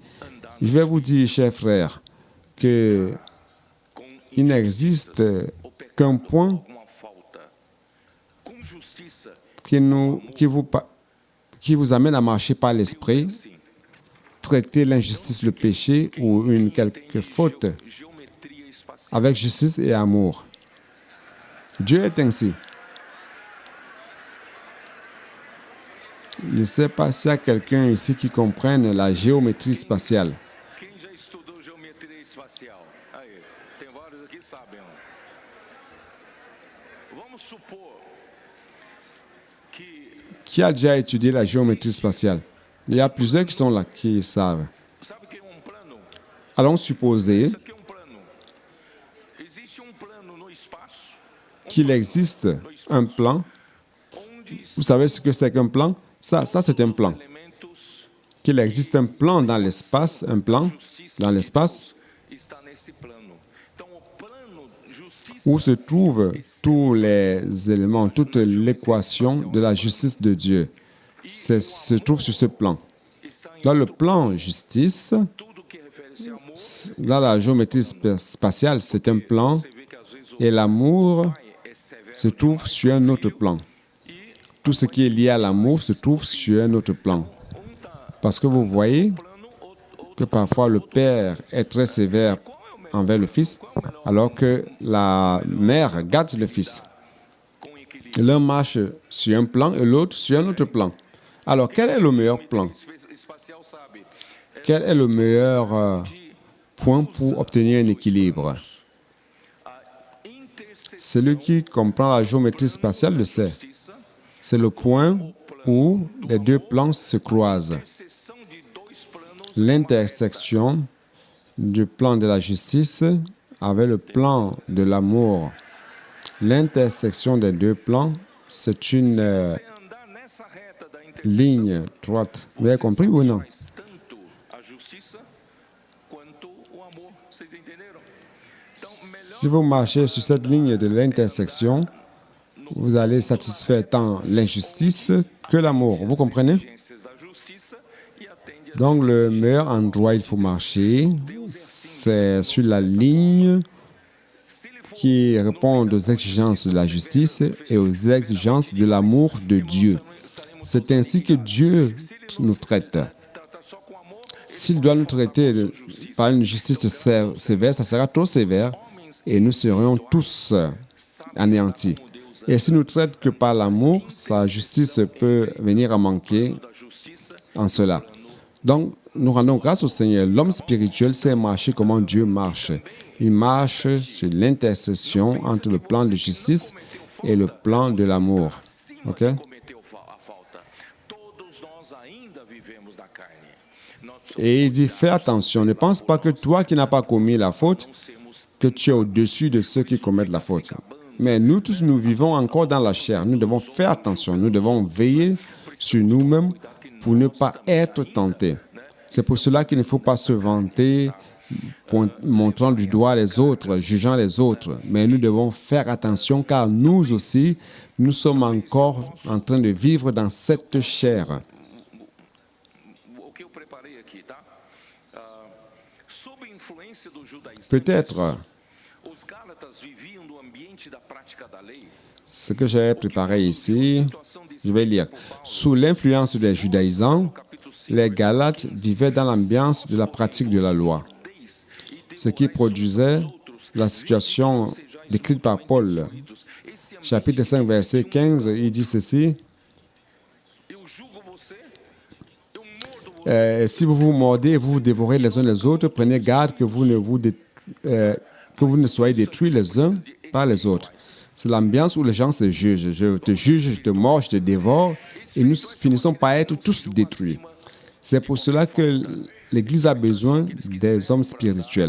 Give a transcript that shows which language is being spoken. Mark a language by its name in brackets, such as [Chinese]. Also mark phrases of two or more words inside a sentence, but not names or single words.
[French] Je vais vous dire, chers frères, qu'il n'existe qu'un point qui vous amène à marcher par l'esprit, traiter l'injustice, le péché ou une quelque faute avec justice et amour. Dieu est ainsi. Je ne sais pas s'il y a quelqu'un ici qui comprenne la géométrie spatiale. [Portuguese] Quem já estudou geometria espacial? Aí, tem vários aqui que sabem. Vamos supor que [French] Qui a déjà étudié la géométrie spatiale? Il y a plusieurs qui sont là, qui savent. [Portuguese] sabe que plano? [French] Allons supposer [Portuguese] Isso aqui plano. Existe plano no espaço [French] qu'il existe un plan. [Portuguese] onde [French] Vous savez ce que c'est qu'un plan? Ça c'est un plan. [Portuguese] elementos [French] Qu'il existe un plan dans l'espace, un plan dans l'espace [Portuguese] está nesse plano. Então o plano justiça [French] où se trouvent tous les éléments, toute l'équation de la justice de Dieu. Se trouve sur ce plan. [Portuguese] está em [French] Dans le plan justice, [Portuguese] tudo que refere-se a amor. [French] dans la géométrie spatiale, c'est un plan [Portuguese] Você vê que às vezes o [French] et l'amour [Portuguese] pai é severo [French] se trouve sur un autre plan. Tout ce qui est lié à l'amour se trouve sur un autre plan. Parce que vous voyez que parfois le père est très sévère envers le fils, alors que la mère gâte le fils. [Portuguese] com equilíbrio [French] L'un marche sur un plan et l'autre sur un autre plan. Alors, quel est le meilleur plan? [Portuguese] espacial sabe. [French] Quel est le meilleur point pour obtenir un équilibre? [Portuguese] A interseção [French] Celui qui comprend la géométrie spatiale le sait. [Portuguese] justiça, [French] C'est le point où les deux plans se croisent. [Portuguese] interseção de dois planos [French] L'intersection du plan de la justice avec le plan de l'amour. L'intersection des deux plans, c'est une [Portuguese] você andar nessa reta da interseção, [French] ligne droite. Vous avez compris ou non? [Portuguese] faz tanto a justiça quanto o amor. Vocês entenderam? Então, melhor [French] Si vous marchez sur cette ligne de l'intersection, vous allez satisfaire tant l'injustice que l'amour. Vous comprenez? [Portuguese] exigências da justiça e atende a [French] Donc, le meilleur endroit où il faut marcher, c'est sur la ligne qui répond aux exigences de la justice et aux exigences de l'amour de Dieu. C'est ainsi que Dieu nous traite. [Portuguese] tratar só com amor. [French] S'il doit nous traiter par une justice sévère, ça sera trop sévère et nous serions tous anéantis. Et s'il nous traite que par l'amour, sa justice peut venir à manquer [Portuguese] Da justiça [French] en cela. Donc, nous rendons grâce au Seigneur. L'homme spirituel sait marcher comment Dieu marche. Il marche sur l'intersection entre le plan de justice et le plan de l'amour. OK? [Portuguese] cometeu a falta. Todos nós ainda vivemos na carne. Nós [French] Et il dit, fais attention, ne pense pas que toi qui n'as pas commis la faute, que tu es au-dessus de ceux qui commettent la faute. Mais nous tous, nous vivons encore dans la chair. Nous devons faire attention. Nous devons veiller sur nous-mêmes pour ne pas être tentés. C'est pour cela qu'il ne faut pas se vanter, montrant du doigt les autres, jugeant les autres. Mais nous devons faire attention car nous aussi, nous sommes encore en train de vivre dans cette chair. [Portuguese] essência do judaísmo, [French] Peut-être [Portuguese] os gálatas viviam no ambiente da prática da lei. [French] ce que j'ai préparé ici, je vais lire. Sous l'influence des judaïsants, les Galates vivaient dans l'ambiance de la pratique de la loi, ce qui produisait la situation décrite par Paul. Chapitre 5, verset 15, il dit ceci. [Portuguese] Eu julgo você, eu mordo você. [French] Si vous vous mordez, vous dévorez les uns les autres, prenez garde que vous ne soyez détruits les uns par les autres. C'est l'ambiance où les gens se jugent. Je te juge, je te mords, je te dévore, et nous finissons par être tous détruits. C'est pour cela que l'Église a besoin des hommes spirituels.